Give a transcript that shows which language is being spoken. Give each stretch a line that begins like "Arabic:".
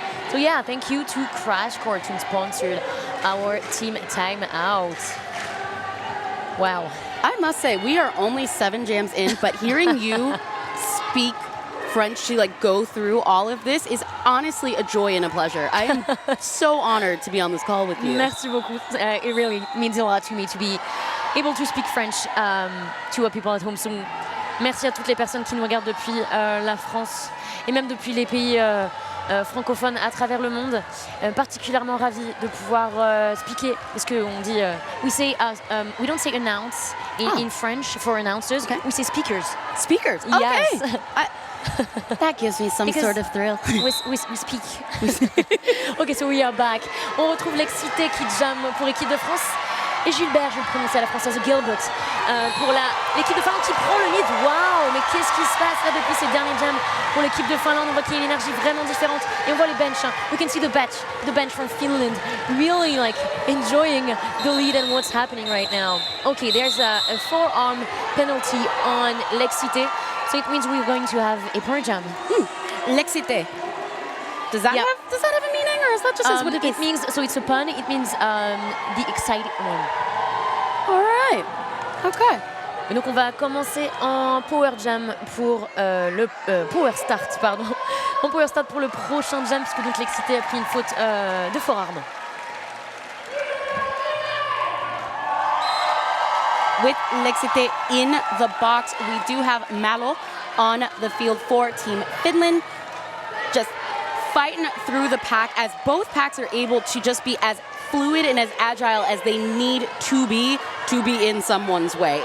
English: So yeah, thank you to Crash Course who sponsored our team timeout. Wow. I must say, we are only 7 jams in, but hearing you speak French to go through all of this is honestly a joy and a pleasure. I am so honored to be on this call with you.
French: Merci beaucoup.
English: It really means a lot to me to be able to speak French to people at home. So
French: merci à toutes les personnes qui nous regardent depuis la France et même depuis les pays francophones à travers le monde. Particulièrement ravi de pouvoir speaker parce qu'on dit
English: we don't say announce in French for announcers. Okay. We say speakers. Speakers. Yes. Okay. That gives me some sort of thrill. We speak. Ok, so we are back.
French: On retrouve l'excité qui jam pour l'équipe de France. Et Gilbert, je vais le prononcer à la française, Gilbert, pour l'équipe de Finlande qui prend le lead. Waouh, mais qu'est-ce qui se passe là depuis ces derniers jams pour l'équipe de Finlande? On voit qu'il y a une énergie vraiment différente. Et on voit les bench.
English: We can see the bench from Finland really enjoying the lead and what's happening right now. Okay, there's a forearm penalty on l'excité. So it means we're going to have a per jam. L'excité. Does that have a meaning, or is that just what it is? It means, so it's a pun, it means the excited one. All right. Okay.
French: Et donc on va commencer en power jam pour le power start, pardon. En power start pour le prochain jam, puisque donc l'excité a pris une faute de forearm.
English: With l'excité in the box, we do have Malo on the field for Team Finland. Just fighting through the pack as both packs are able to just be as fluid and as agile as they need to be in someone's way.